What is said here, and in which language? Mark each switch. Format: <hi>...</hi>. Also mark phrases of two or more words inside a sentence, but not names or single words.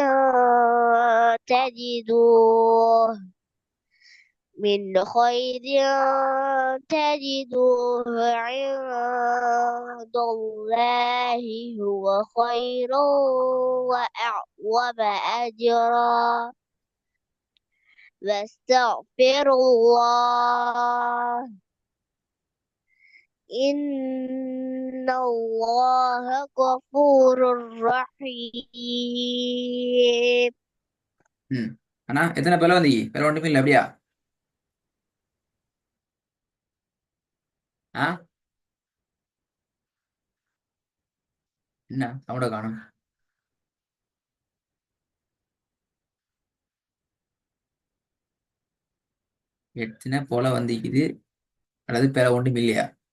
<ar>تجدوه عند الله هو خيرا وأعظم أجرا واستغفر الله إن الله غفور رحيم.</ar> <ta>அண்ணா எத்தனை பேர் வந்தீங்க? பேர் ஒன்றுமே இல்லை அப்படியா? ஆ என்ன சவுண்ட காணும்? எத்தனை போல வந்திக்குது அல்லது பேர ஒன்றும் இல்லையா?</ta>